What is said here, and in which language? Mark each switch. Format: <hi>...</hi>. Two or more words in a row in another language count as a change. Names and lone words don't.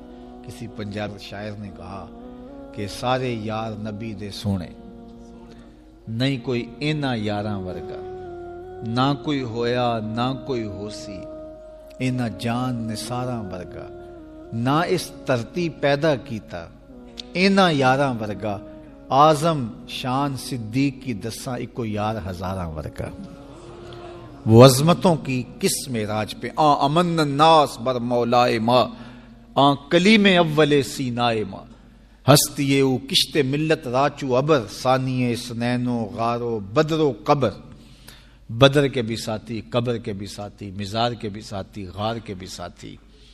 <ur>کسی پنجاب شاعر نے کہا کہ</ur> <pa>سارے یار نبی دے سونے, نہیں کوئی اینا یاراں ورگا, نہ کوئی ہویا نہ کوئی ہوسی, اینا جان نثاراں ورگا, نہ اس دھرتی پیدا کیتا, اینا یاراں ورگا, اعظم شان صدیق کی دساں اکو یار ہزاراں ورگا.</pa> <ur>وہ عظمتوں کی کس معراج پہ,</ur> <fa>امن الناس بر مولائے ماں, کلیم اول سینائے ماں, ہستی او کشت ملت راچو ابر, ثانی سنین و غار و بدر و قبر.</fa> <ur>بدر کے بھی ساتھی, قبر کے بھی ساتھی, مزار کے بھی ساتھی, غار کے بھی ساتھی.</ur>